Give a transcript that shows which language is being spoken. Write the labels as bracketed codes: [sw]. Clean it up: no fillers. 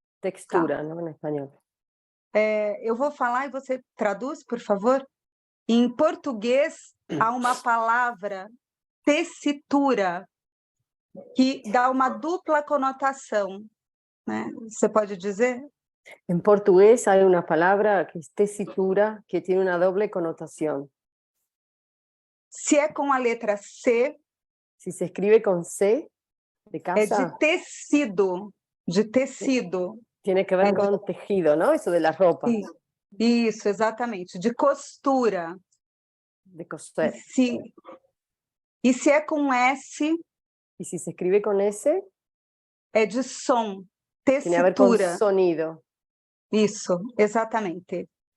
[es] Textura, [pt] Tá. não em espanhol. Eu vou falar e você traduz, por favor? Em português, há uma palavra, tessitura, que dá uma dupla conotação, né? Você pode dizer? [es] En portugués hay una palabra que es tesitura, que tiene una doble connotación. [pt] Se é com a letra C, [es] Si se escribe con C, de [pt] é casa, de tecido, de tecido. [es] tiene que ver con tejido, ¿no? Eso de la ropa, [pt] Isso, exatamente, de costura. [es] de coser. [pt] E se é com S, [es] Y si se escribe con S, [pt] é de som, [es] tiene que ver con [pt] tessitura. [es] sonido. [pt] Isso, exatamente.